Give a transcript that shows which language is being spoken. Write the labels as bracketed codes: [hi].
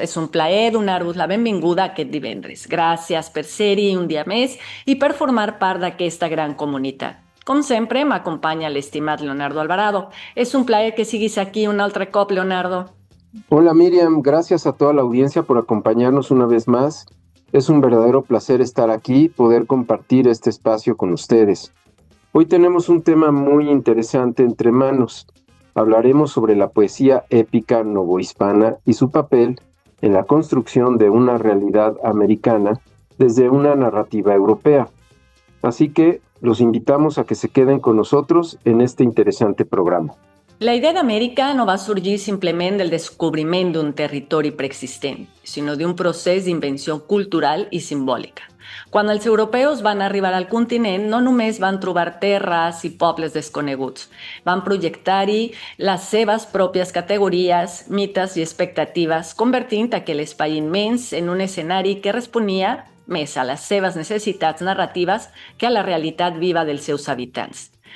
[ca] És un plaer donar-vos la benvinguda aquest divendres. Gràcies per ser-hi un dia més i per formar part d'aquesta gran comunitat. Com sempre, m'acompanya l'estimat Leonardo Alvarado. És un plaer que siguis aquí un altre cop, Leonardo. [es] Hola Miriam, gracias a toda la audiencia por acompañarnos una vez más. Es un verdadero placer estar aquí y poder compartir este espacio con ustedes. Hoy tenemos un tema muy interesante entre manos. Hablaremos sobre la poesía épica novohispana y su papel en la construcción de una realidad americana desde una narrativa europea. Así que los invitamos a que se queden con nosotros en este interesante programa. [ca] La idea d'Amèrica no va sorgir simplement del descobriment d'un territori preexistent, sinó d'un procés d'invenció cultural i simbòlica. Quan els europeus van arribar al continent, no només van trobar terres i pobles desconeguts, van projectar-hi les seves pròpies categories, mites i expectatives, convertint aquell espai immens en un escenari que responia més a les seves necessitats narratives que a la realitat viva dels seus habitants.